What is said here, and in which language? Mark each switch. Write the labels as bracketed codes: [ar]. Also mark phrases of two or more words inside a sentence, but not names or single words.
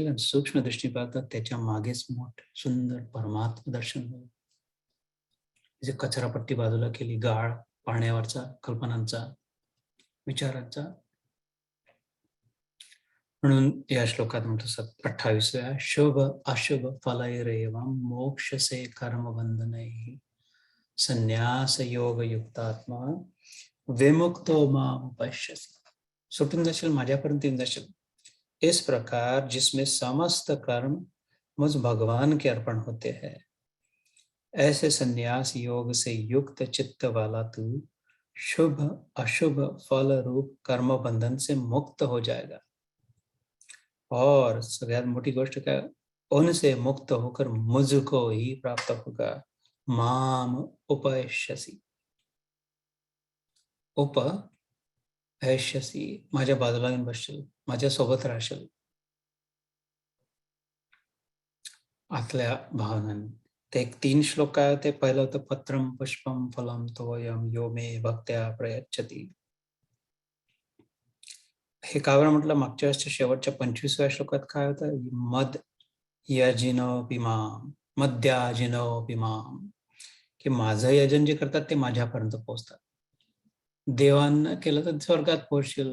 [mr] आणि सूक्ष्म दृष्टी पाहतात त्याच्या मागेच मोठे सुंदर परमात्म दर्शन होईल. जे कचरापट्टी बाजूला केली, गाळ पाण्यावरचा, कल्पनांचा, विचारांचा, म्हणून या श्लोकात म्हणतो 28व्या [sa] शुभ अशुभ फलैरेवं मोक्षसे कर्म बंधनैः संन्यास योग युक्तात्मा विमुक्तो माम पश्यसि. [mr] सुटून जाशील, माझ्यापर्यंत येऊन जाशील. [hi] इस प्रकार जिसमें समस्त कर्म मुझ भगवान के अर्पण होते हैं, ऐसे संन्यास योग से युक्त चित्त वाला तू शुभ अशुभ फल रूप कर्म बंधन से मुक्त हो जाएगा. [mr] और सगळ्यात मोठी गोष्ट काय, [hi] उनसे मुक्त होकर मुझको ही प्राप्त होगा. [sa] माम उपैष्यसि. उपैष्यसि, [mr] माझ्या बाजूला येऊन बसशील, माझ्या सोबत राहशील. आतल्या भावनांनी ते 3 श्लोक काय होते. पहिलं होतं [sa] पत्रम पुष्पम फलम तोयम यो मे भक्त्या प्रयच्छति. [mr] हे का बरं म्हटलं. मागच्या वेळेसच्या शेवटच्या 25व्या श्लोकात काय होतं. [sa] मद यजिनो पिमाम मद्याजिनो पिमाम, [mr] की माझं यजन जे करतात ते माझ्यापर्यंत पोहोचतात. देवांना केलं तर स्वर्गात पोहोचशील.